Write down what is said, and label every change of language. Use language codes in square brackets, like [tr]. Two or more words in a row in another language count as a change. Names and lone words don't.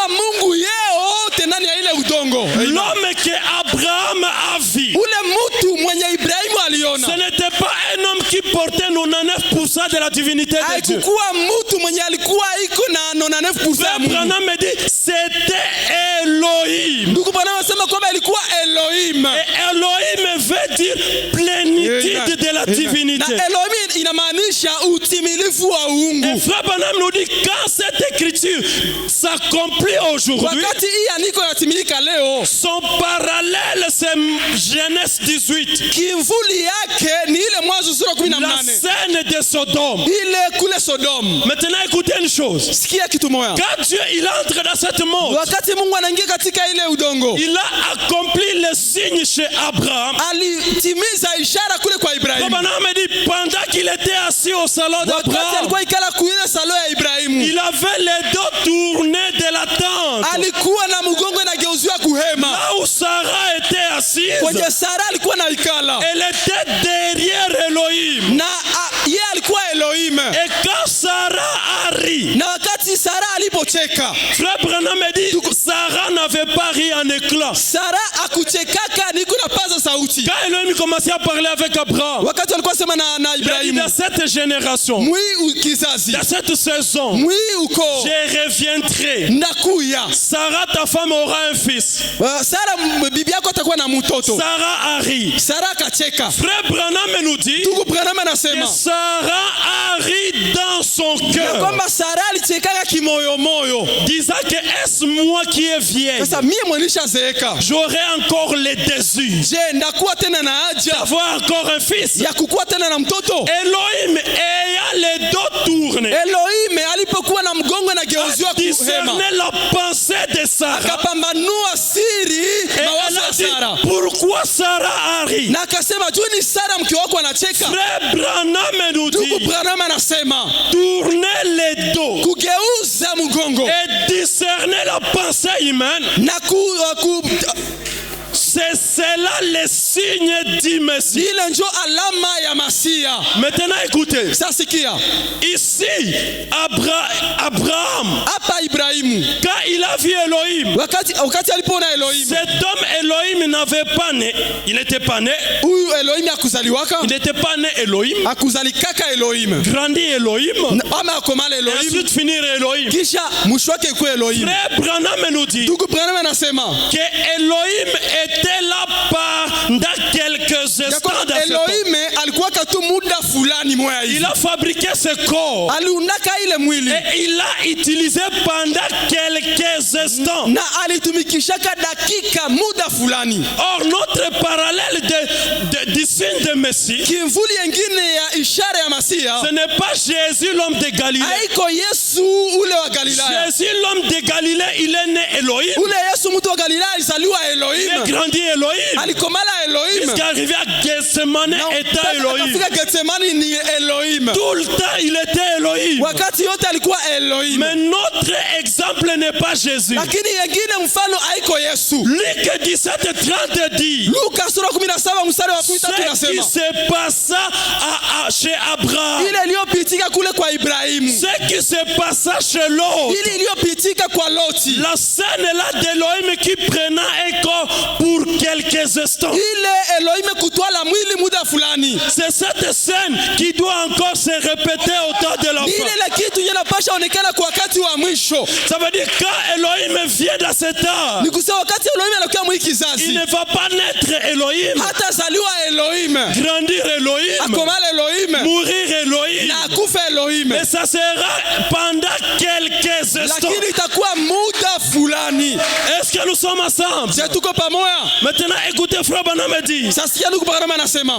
[fr] L'homme que Abraham a vu, ce n'était pas un homme qui portait 99% de la divinité de Dieu. Branham me dit c'était Elohim. Et Elohim veut dire plénitude. plénitude de la divinité. [sw] Na Elohim inamaanisha utimilifu wa uungu. [fr] Et Frère Branham nous dit quand cette écriture s'accomplit aujourd'hui, [sw] wakati hii andiko yatimilika leo, [fr] son parallèle c'est Genèse 18. [sw] Kimvuli yake ni ile Mwanzo sura 18. [fr] La scène de Sodome. [sw] Ile kule Sodome. [fr] Maintenant écoutez une chose. [sw] Sikia kitu moja. [fr] Quand Dieu il entre dans cette mode, [sw] wakati Mungu anaingia katika ile udongo, [fr] il a accompli le signe chez Abraham. [sw] Alitimiza ishara kule kwa Ibrahim. [fr] Branham dit pendant qu'il était assis au salon d'Abraham, [sw] alikuwa ikala kuile salon ya Ibrahim, [fr] il avait les dos tournés de la tente. [sw] Alikuwa na mgongo inageuziwa kuhema. [fr] Là où Sarah était assise, [sw] kwenye Sarah alikuwa na ikala, [fr] elle était derrière Elohim. [sw] Na yeye alikuwa Elohim. [fr] Et quand Sarah a ri, [sw] na wakati Sarah alipocheka, [fr] Frère Branham dit Sarah n'avait pas ri en éclat. [sw] Sarah akuchekaka niko na paza sauti. [fr] Quand Elohim commençait à parler avec Abraham, [sw] wakati alikuwa sema na Ibrahim, [fr] dans cette génération, dans cette saison, je reviendrai. [sw] Nakuya. [fr] Sarah ta femme aura un fils. [sw] Sarah bibi yako atakuwa na mtoto. [fr] Sarah a ri. [sw] Sarah akacheka. [fr] Frère Branham nous dit que Sarah a ri dans son cœur, [sw] kwamba Sarah alichekaka kimoyomoyo, [fr] disant que est-ce moi qui est vieille, [sw] sasa mimi mwenishazeeka, [fr] j'aurai encore les désirs, [sw] je ndakuwa tena na haja [fr] d'avoir encore un fils, [sw] ya kukuwa tena na mtoto. [fr] Elohim ayant les dos tournés, [sw] Elohim alipokuwa na mgongo na geuziwa kuhema, [fr] discerner la pensée de Sarah, [sw] akapambanua siri mawazo ya Sarah. [fr] Pourquoi Sarah a ri? [sw] Na akasema juu ni Sarah mke wako anacheka. [fr] Frère Branham nous dit, [sw] Branham anasema [fr] tourner les dos, [sw] kugeuza mgongo, [fr] et discerner la pensée humaine, [sw] na [fr] c'est cela le signe du Messie. [sw] Ile njo alama ya Masia. [fr] Maintenant écoutez. [sw] Sasikia. [fr] Ici Abraham, [sw] hapa Ibrahimu, [fr] quand il a vu Elohim, [sw] wakati alipona Elohim, [fr] cet homme Elohim n'avait pas né, il n'était pas né. [sw] Huyu Elohim akuzaliwaka, [fr] il n'était pas né Elohim, [sw] akuzalikaka Elohim, [fr] grandi Elohim, [sw] ama akomala Elohim, [fr] ensuite finir Elohim, [sw] kisha mwisho wake kuwa Elohim. [fr] Frère Branham nous dit [sw] Branham anasema [fr] que Elohim était là pendant quelques instants dans [sw] Elohim alikuwa katu muda fulani moya hivi. [fr] Il a fabriqué ce corps, [sw] aliundaka ile mwili, [fr] et il l'a utilisé pendant quelques instants, [sw] na alitumikishaka dakika muda fulani. [fr] Or notre parallèle du signe de Messie, [sw] kimvuli yengine ya ishara ya Masia, [fr] ce n'est pas Jésus l'homme de Galilée. [sw] Haiko Yesu ule wa Galilaya. [fr] Jésus l'homme de Galilée, il est né Elohim. [sw] Ule Yesu mtu wa Galilaya alizaliwa Elohim. [fr] Il est grandi Elohim. [sw] Alikomala Elohim. [fr] Jusqu'à arriver à Gethsemane étant Elohim. [sw] Akafika Gethsemane ni Elohim. [fr] Tout le temps il était Elohim. [sw] Wakati yote alikuwa Elohim. [fr] Mais notre exemple n'est pas Jésus. [sw] Lakini yengine mfano haiko Yesu. [fr] Luc 17:30 dit, [sw] Luka sura 17 mstari wa 13 tunasema, [fr] ce qui se passa chez Abraham, [sw] ile iliyopitika kule kwa Ibrahimu, [fr] ce qui se passa chez Lot, [sw] ile iliyopitika kwa Loti, [fr] la scène là d'Elohim qui prenait un corps pour quelques instants, [sw] ile Elohim kutwala mwili muda fulani, [fr] c'est cette scène qui doit encore se répéter au temps de la fin. [sw] ile kitu inapasha onekana kwa wakati wa mwisho. [fr] Ça veut dire quand Elohim vient dans cet âge, [sw] ni kusema wakati Elohim anakuwa mwikizazi, [fr] il ne va pas naître Elohim, [sw] hata zaliwa Elohim, [fr] grandir Elohim, [sw] akomala Elohim, [fr] mourir Elohim, [sw] na akufa Elohim, [fr] mais ça sera pendant quelques instants. [sw] Lakini itakuwa muda fulani. [fr] Est-ce que nous sommes ensemble? [sw] Je tuko pamoja. [fr] Maintenant écoutez Frère Branham dit. [sw] Sasikia ndugu Branham anasema.